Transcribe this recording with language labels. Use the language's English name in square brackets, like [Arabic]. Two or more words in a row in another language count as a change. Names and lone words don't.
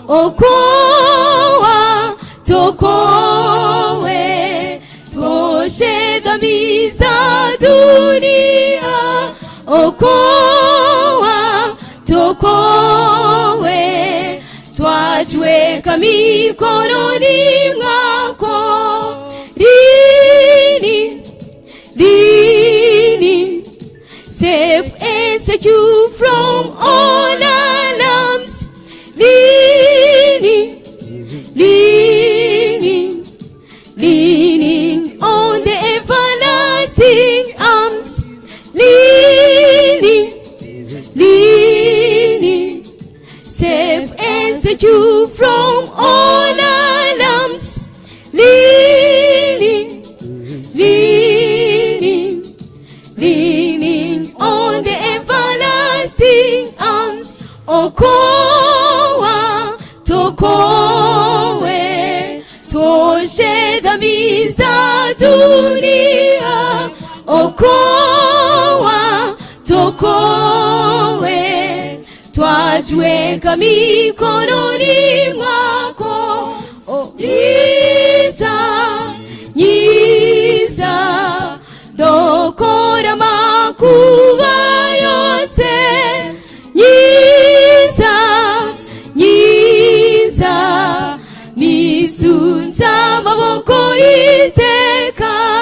[Swahili] Okoa, tuokoe, tuoshe dhambi za dunia. Okoa, tuokoe, twajiweka mikononi mwako. [English] Lini, safe and secure from all alarms. Leaning on the everlasting arms. Leaning, safe and secure from all alarms. Leaning on the everlasting arms. [Swahili] Okoa, tuokoe, tuoshe dhambi za dunia. Okoa, tuokoe, twajiweka mikononi mwako. [Kinyarwanda] Nyiza, dokora makuba yose. Nyiza, nisunza maboko iteka.